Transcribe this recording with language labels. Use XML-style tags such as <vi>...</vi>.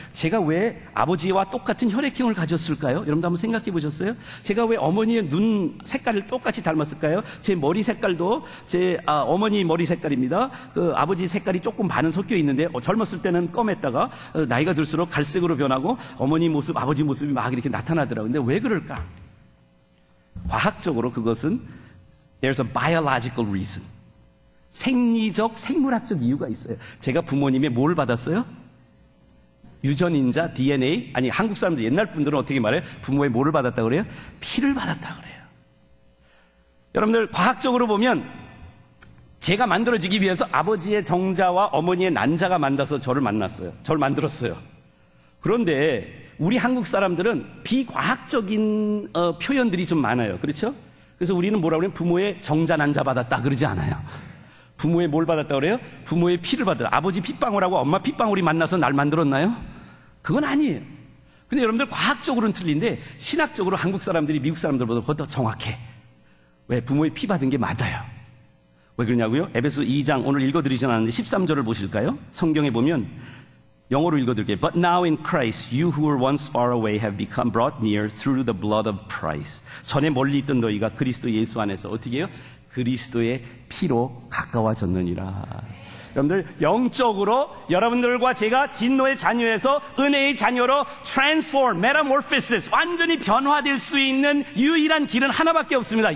<ko>제가 왜 아버지와 똑같은 혈액형을 가졌을까요? 여러분도 한번 생각해 보셨어요? 제가 왜 어머니의 눈 색깔을 똑같이 닮았을까요? 제 머리 색깔도 제 어머니 머리 색깔입니다. 그 아버지 색깔이 조금 반은 섞여 있는데 젊었을 때는 검했다가 나이가 들수록 갈색으로 변하고 어머니 모습, 아버지 모습이 막 이렇게 나타나더라고요. 근데 왜 그럴까? 과학적으로 그것은</ko> <en>there's a biological reason.</en> <ko>생리적, 생물학적 이유가 있어요. 제가 부모님의 뭘 받았어요? 유전인자, DNA? 아니, 한국 사람들, 옛날 분들은 어떻게 말해요? 부모의 뭐를 받았다고 그래요? 피를 받았다고 그래요. 여러분들, 과학적으로 보면 제가 만들어지기 위해서 아버지의 정자와 어머니의 난자가 만나서 저를 만났어요. 저를 만들었어요. 그런데 우리 한국 사람들은 비과학적인 표현들이 좀 많아요. 그렇죠? 그래서 우리는 뭐라고 그래요? 부모의 정자, 난자 받았다 그러지 않아요. 부모의 뭘 받았다 그래요? 부모의 피를 받았다. 아버지 핏방울하고 엄마 핏방울이 만나서 날 만들었나요? 그건 아니에요. 근데 여러분들 과학적으로는 틀린데 신학적으로 한국 사람들이 미국 사람들보다 더 정확해. 왜? 부모의 피 받은 게 맞아요. 왜 그러냐고요? 에베소 2장 오늘 읽어드리진 않았는데 13절을 보실까요? 성경에 보면 영어로 읽어드릴게요.</ko> <en>But now in Christ, you who were once far away have become brought near through the blood of Christ.</en> <ko>전에 멀리 있던 너희가 그리스도 예수 안에서 어떻게 해요? 그리스도의 피로 가까워졌느니라. 여러분들 영적으로 여러분들과 제가 진노의 자녀에서 은혜의 자녀로 transform, metamorphosis, 완전히 변화될 수 있는 유일한 길은 하나밖에 없습니다.</ko>